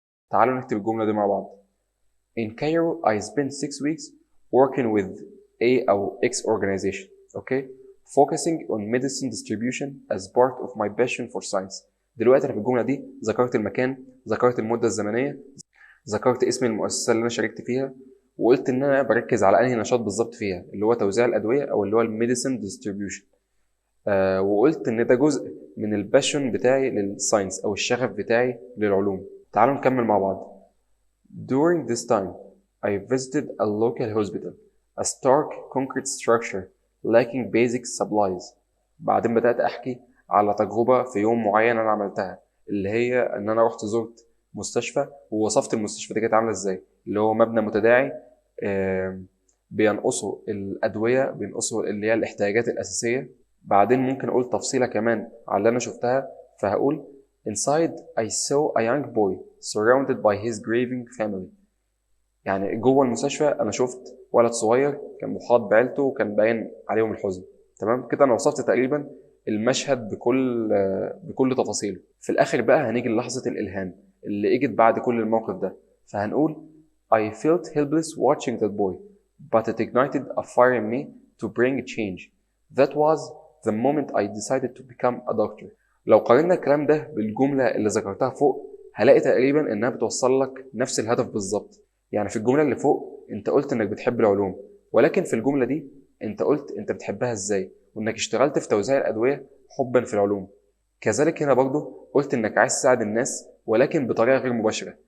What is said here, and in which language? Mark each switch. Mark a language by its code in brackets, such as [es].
[ar] تعالوا نكتب الجملة دي مع بعض. [en] In Cairo, I spent 6 weeks working with A أو X organization, okay, focusing on medicine distribution as part of my passion for science. [ar] دلوقتي أنا في الجملة دي ذكرت المكان، ذكرت المدة الزمنية، ذكرت اسم المؤسسة اللي أنا شاركت فيها، وقلت إن أنا بركز على أنهي نشاط بالظبط فيها، اللي هو توزيع الأدوية أو اللي هو الميديسن ديستريبيوشن. وقلت إن ده جزء من الباشن بتاعي للساينس أو الشغف بتاعي للعلوم. تعالوا نكمل مع بعض. [en] During this time, I visited a local hospital, a stark concrete structure lacking basic supplies. [ar] بعدين بدأت أحكي على تجربة في يوم معين أنا عملتها، اللي هي إن أنا رحت زرت مستشفى ووصفت المستشفى دي كانت عاملة إزاي، اللي هو مبنى متداعي بينقصوا الأدوية، بينقصوا اللي هي الاحتياجات الأساسية. بعدين ممكن أقول تفصيلة كمان على اللي أنا شفتها، فهقول [en] Inside I saw a young boy surrounded by his grieving family. [ar] يعني جوه المستشفى أنا شفت ولد صغير كان محاط بعيلته وكان باين عليهم الحزن. تمام كده أنا وصفت تقريبا المشهد بكل تفاصيله. في الآخر بقى هنيجي للحظة الإلهام اللي اجت بعد كل الموقف ده، فهنقول [en] I felt helpless watching that boy, but it ignited a fire in me to bring change. That was the moment I decided to become a doctor. [ar] لو قارنا الكلام ده بالجملة اللي ذكرتها فوق هلاقي تقريبا إنها بتوصل لك نفس الهدف بالظبط. يعني في الجملة اللي فوق أنت قلت إنك بتحب العلوم، ولكن في الجملة دي أنت قلت أنت بتحبها إزاي، وإنك اشتغلت في توزيع الأدوية حبا في العلوم. كذلك هنا برضو قلت إنك عايز تساعد الناس ولكن بطريقة غير مباشرة.